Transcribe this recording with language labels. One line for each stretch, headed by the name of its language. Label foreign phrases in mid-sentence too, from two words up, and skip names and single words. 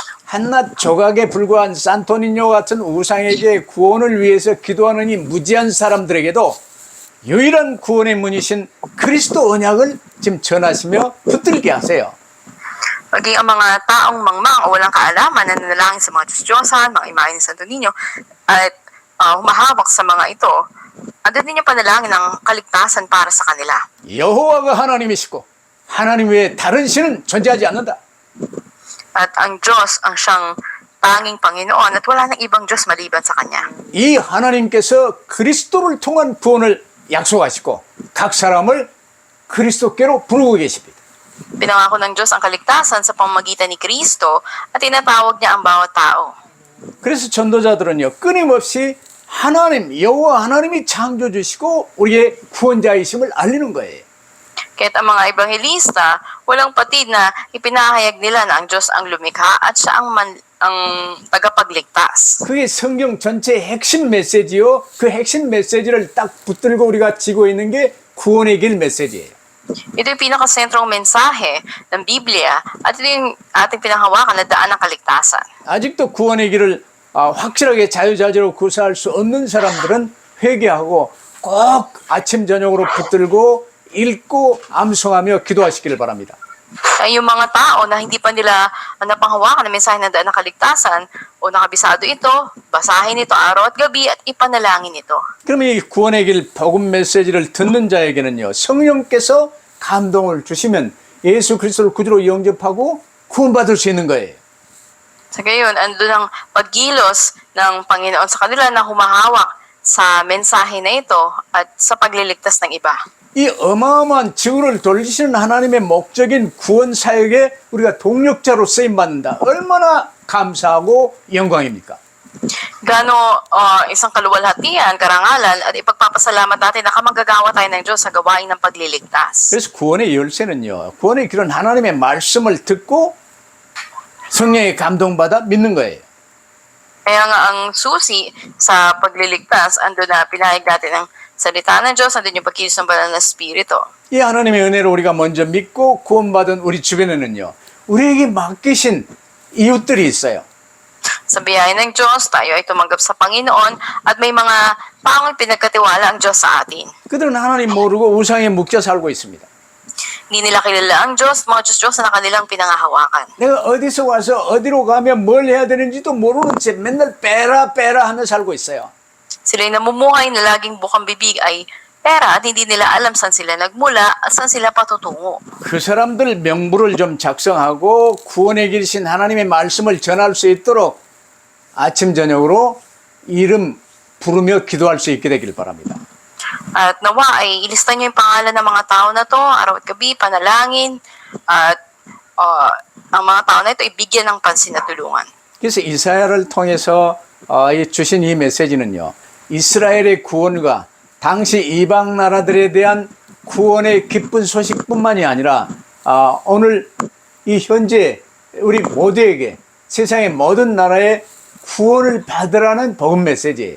Korean: 한낱 조각에 불과한 산토니뇨 같은 우상에게 구원을 위해서 기도하는 이 무지한 사람들에게도 유일한 구원의 문이신 그리스도 언약을 지금 전하시며 붙들게 하세요.
Filipino: Maging ang mga taong mangmang o walang kaalaman na nanalangin sa mga Diyos-Diyosan, mga imahe ni Santo Niño, at humahawak sa mga ito, andun din yung panalangin ng kaligtasan para sa kanila.
Korean: 여호와가 하나님이시고 하나님 외에 다른 신은 존재하지 않는다.
Filipino: At ang Diyos ang siyang tanging Panginoon at wala nang ibang Diyos maliban sa Kanya.
Korean: 이 하나님께서 그리스도를 통한 구원을 약속하시고 각 사람을 그리스도께로 부르고 계십니다.
Filipino: Pinangako ng Diyos ang kaligtasan sa pamamagitan ni Kristo at tinatawag niya ang bawat tao.
Korean: 그래서 전도자들은요, 끊임없이 하나님, 여호와 하나님이 창조주시고 우리의 구원자이심을 알리는 거예요.
Filipino: Kaya't ang mga ebanghelista, walang patid na ipinahayag nila na ang Diyos ang lumikha at siya ang tagapagligtas.
Korean: 그게 성경 전체의 핵심 메시지요. 그 핵심 메시지를 딱 붙들고 우리가 지고 있는 게 구원의 길 메시지예요.
Filipino: Ito yung pinakasentrong mensahe ng Biblia at ito yung ating pinanghawakan na daan ng kaligtasan.
Korean: 아직도 구원의 길을 확실하게 자유자재로 구사할 수 없는 사람들은 회개하고 꼭 아침 저녁으로 붙들고 읽고 암송하며 기도하시기를 바랍니다.
Filipino: Kaya yung mga tao na hindi pa nila napanghawakan ng mensahe ng daan ng kaligtasan o nakabisado ito, basahin ito araw at gabi at ipanalangin ito.
Korean: 그러면 이 구원의 길 복음 메시지를 듣는 자에게는요, 성령께서 감동을 주시면 예수 그리스도를 구주로 영접하고 구원받을 수 있는 거예요.
Filipino: Sa gayon, andun ang paggilos ng Panginoon sa kanila na humahawak sa mensahe na ito at sa pagliligtas ng iba.
Korean: 이 어마어마한 지구를 돌리시는 하나님의 목적인 구원 사역에 우리가 동력자로 쓰임받는다. 얼마나 감사하고 영광입니까?
Filipino: Gano isang kaluwalhatian, karangalan at ipagpapasalamat natin na kamanggagawa tayo ng Diyos sa gawain ng pagliligtas.
Korean: 그래서 구원의 열쇠는요, 구원의 길은 하나님의 말씀을 듣고 성령의 감동받아 믿는 거예요.
Filipino: Kaya nga ang susi sa pagliligtas, andun na pinahayag natin ng salita ng Diyos, andun yung pagkilos ng banal na Espiritu.
Korean: 이 하나님의 은혜를 우리가 먼저 믿고 구원받은 우리 주변에는요, 우리에게 맡기신 이웃들이 있어요.
Filipino: Sa biyaya ng Diyos, tayo ay tumanggap sa Panginoon at may mga taong pinagkatiwala ang Diyos sa atin.
Korean: 그들은 하나님 모르고 우상에 묶여 살고 있습니다.
Filipino: Hindi nila kilala ang Diyos, mga Diyos na kanilang pinangahawakan.
Korean: 내가 어디서 와서 어디로 가면 뭘 해야 되는지도 모르는 채 맨날 빼라 하며 살고 있어요.
Filipino: Sila'y namumuhay na laging bukang bibig ay pera at hindi nila alam saan sila nagmula at saan sila patutungo.
Korean: 그 사람들 명부를 좀 작성하고 구원의 길이신 하나님의 말씀을 전할 수 있도록 아침 저녁으로 이름 부르며 기도할 수 있게 되길 바랍니다.
Filipino: At nawa ay ilista niyo yung pangalan ng mga tao na to, araw at gabi, panalangin, at ang mga tao na ito ibigyan ng pansin at tulungan.
Korean: 그래서 이사야를 통해서 주신 이 메시지는요, 이스라엘의 구원과 당시 이방 나라들에 대한 구원의 기쁜 소식뿐만이 아니라 오늘 이 현재 우리 모두에게 세상의 모든 나라의 구원을 받으라는 복음 메시지예요.